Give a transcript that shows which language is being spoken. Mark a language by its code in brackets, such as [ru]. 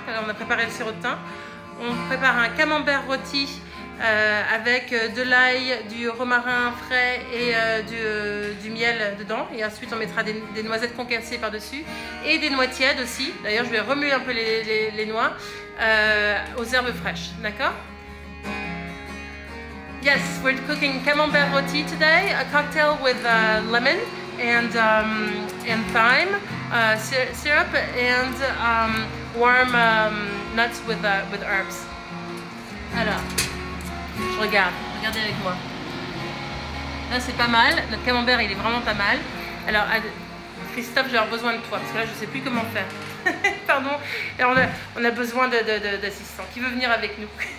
[fr] Alors on a préparé le sirop de thym. On prépare un camembert rôti avec de l'ail, du romarin frais et du miel dedans. Et ensuite, on mettra des noisettes concassées par-dessus et des noix tièdes aussi. D'ailleurs, je vais remuer un peu les noix aux herbes fraîches. D'accord? [en] Yes, we're cooking camembert rôti today, a cocktail with lemon and thyme syrup and warm nuts with herbs. [fr] Alors, je regarde, regardez avec moi. Là, c'est pas mal. Notre camembert, il est vraiment pas mal. Alors, Christophe, j'ai besoin de toi parce que là, je sais plus comment faire. Pardon. Et on a besoin d'assistants. Qui veut venir avec nous?